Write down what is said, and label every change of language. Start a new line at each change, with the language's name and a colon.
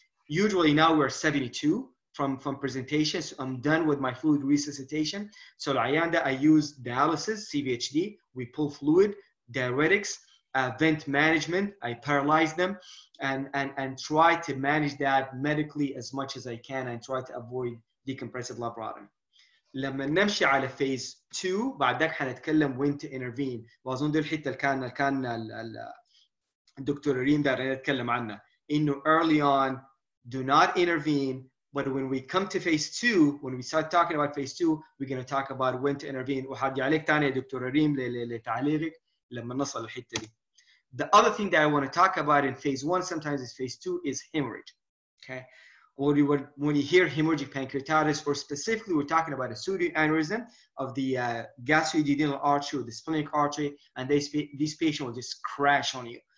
English: Usually now we're 72 from presentation, so I'm done with my fluid resuscitation. So العيان that I use dialysis, CVHD, we pull fluid, diuretics, vent management, I paralyze them, and try to manage that medically as much as I can and try to avoid decompressive laparotomy.
Arabic: لما نمشي على phase 2 بعد ذاك حنتكلم
English: when to intervene،
Arabic: واظن دي الحته اللي كان الدكتور ريم ده نتكلم عنها، انه
English: early on do not intervene But when we come to phase 2, when we start talking about phase 2, we're going to talk about when to intervene.
Arabic: وحرجع عليك تاني يا دكتور ريم لتعليقك لما نصل الحتة دي.
English: The other thing that I want to talk about in phase 1, sometimes is phase 2, is hemorrhage. Okay, when you hear hemorrhagic pancreatitis, or specifically we're talking about a pseudoaneurysm of the gastroduodenal artery or the splenic artery, and these patients will just crash on you.